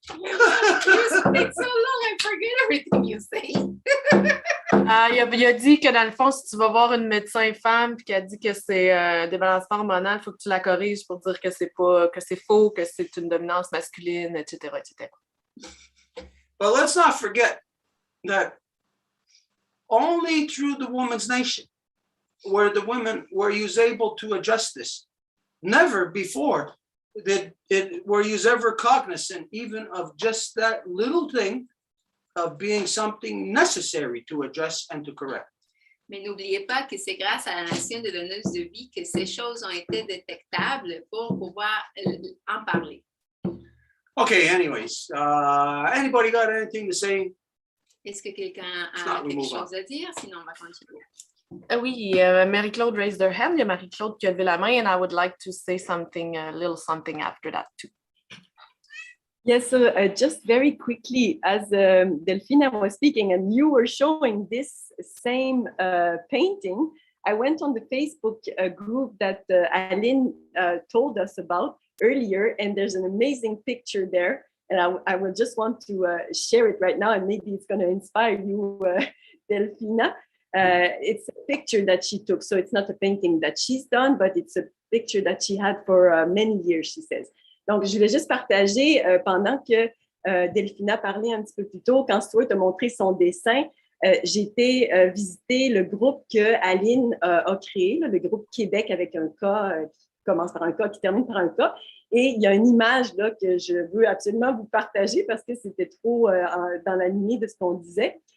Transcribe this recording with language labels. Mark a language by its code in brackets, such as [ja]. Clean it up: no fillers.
[en] It's so long, I forget everything you say. [fr] Il a dit que dans le fond, si tu vas voir une médecin femme et qu'elle dit que c'est débalancement hormonal, il faut que tu la corriges pour dire que c'est pas, que c'est faux, que c'est une dominance masculine, etc., etc. [en] But let's not forget that only through the Women's Nation were the women were able to address this. Never before were you ever cognizant even of just that little thing of being something necessary to address and to correct. [fr] Mais n'oubliez pas que c'est grâce à la nation de donneuse de vie que ces choses ont été détectables pour pouvoir en parler. [en] Okay, anyways, anybody got anything to say? [fr] Est-ce que quelqu'un a quelque chose à dire? Sinon, on va continuer. [en] Oui, Marie-Claude raised her hand. [fr] Il y a Marie-Claude qui a levé la main, [en] and I would like to say something, a little something after that too. Yes, so just very quickly, as Delphina was speaking and you were showing this same painting, I went on the Facebook group that Aline told us about earlier, and there's an amazing picture there. And I will just want to share it right now, and maybe it's going to inspire you, Delphina. It's a picture that she took. So it's not a painting that she's done, but it's a picture that she had for many years, she says. [fr] Donc, je voulais juste partager pendant que Delphina parlait un petit peu plus tôt, quand Stuart a montré son dessin, j'ai été visiter le groupe que Aline a créé, le groupe Québec avec un K qui commence par un K, qui termine par un K. Et il y a une image là, que je veux absolument vous partager parce que c'était trop dans la lignée de ce qu'on disait.